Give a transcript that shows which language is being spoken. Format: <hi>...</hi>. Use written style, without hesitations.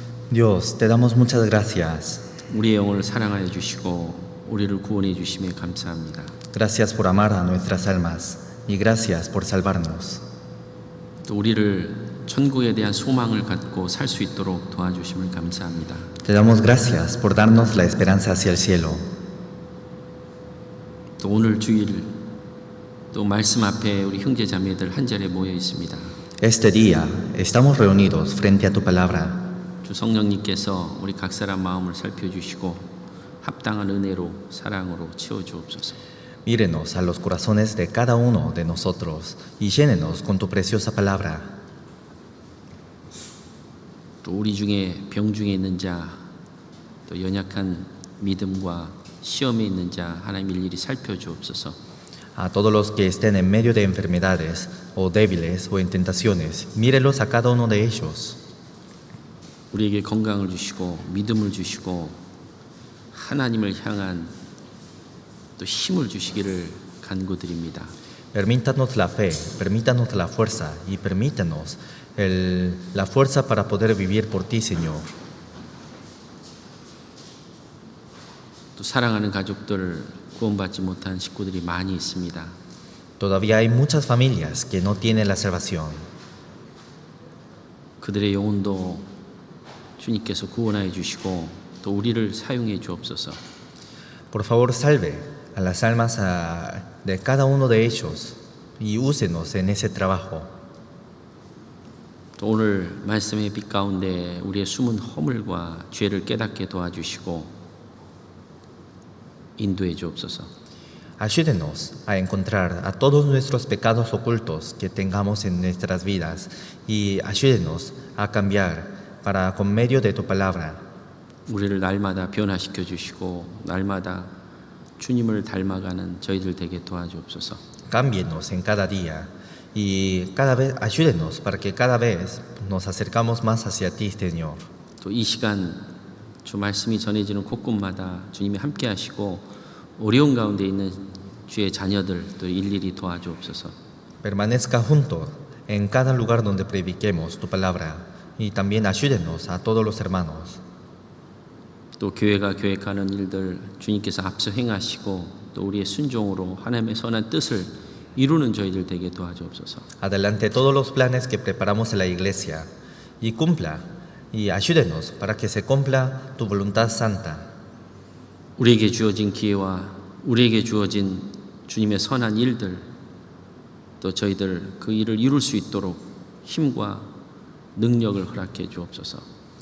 <es>Dios, te damos muchas gracias.</es> <ko>우리의 영혼을 사랑하여 주시고 우리를 구원해 주심에 감사합니다.</ko> <es>Gracias por amar a nuestras almas y gracias por salvarnos.</es> <ko>또 우리를 천국에 대한 소망을 갖고 살 수 있도록 도와주심을 감사합니다.</ko> <es>Te damos gracias por darnos la esperanza hacia el cielo.</es> <ko>또 오늘 주일 또 말씀 앞에 우리 형제 자매들 한 자리에 모여 있습니다.</ko> <es>Este día estamos reunidos frente a tu palabra.</es> <ko>주 성령님께서 우리 각 사람 마음을 살펴주시고 합당한 은혜로 사랑으로 채워주옵소서.</ko> <es>Mírenos a los corazones de cada uno de nosotros y llénenos con tu preciosa palabra.</es> <ko>또 우리 중에 병 중에 있는 자, 또 연약한 믿음과 시험에 있는 자 하나님 일일이 살펴주옵소서.</ko> <es>A todos los que estén en medio de enfermedades o débiles o en tentaciones, mírelos a cada uno de ellos.</es> <ko>우리에게 건강을 주시고 믿음을 주시고 하나님을 향한 또 힘을 주시기를 간구드립니다.</ko> <es>Permítanos la fe, permítanos la fuerza y permítanos la fuerza para poder vivir por ti, Señor.</es> <ko>또 사랑하는 가족들 구원받지 못한 식구들이 많이 있습니다.</ko> <es>Todavía hay muchas familias que no tienen la salvación.</es> <ko>그들의 영혼도 주님께서 구원하여 주시고 또 우리를 사용해 주옵소서.</ko> <es>Por favor, salve a las almas de cada uno de ellos y úsenos en ese trabajo.</es> <ko>또 오늘 말씀의 빛 가운데 우리의 숨은 허물과 죄를 깨닫게 도와주시고 인도해 주옵소서.</ko> <es>Ayúdenos a encontrar a todos nuestros pecados ocultos que tengamos en nuestras vidas y ayúdenos a cambiar para con medio de tu palabra.</es> <ko>우리를 날마다 변화시켜 주시고 날마다 주님을 닮아가는 저희들 되게 도와주옵소서.</ko> <es>Cámbienos en cada día y cada vez ayúdenos para que cada vez nos acercamos más hacia ti, Señor.</es> <ko>또 이 시간 주 말씀이 전해지는 곳곳마다 주님이 함께 하시고 어려운 가운데 있는 주의 자녀들 또 일일이 도와주옵소서.</ko> <es>Permanezca junto en cada lugar donde prediquemos tu palabra y también ayúdenos a todos los hermanos.</es> <ko>또 교회가 계획하는 일들 주님께서 앞서 행하시고 또 우리의 순종으로 하나님의 선한 뜻을 이루는 저희들 되게 도와주옵소서.</ko> <es>Adelante todos los planes que preparamos en la iglesia y cumpla y ayúdenos para que se cumpla tu voluntad santa.</es> <ko>우리에게 주어진 기회와 우리에게 주어진 주님의 선한 일들 또 저희들 그 일을 이룰 수 있도록 힘과 능력을 허락해 주옵소서.</ko>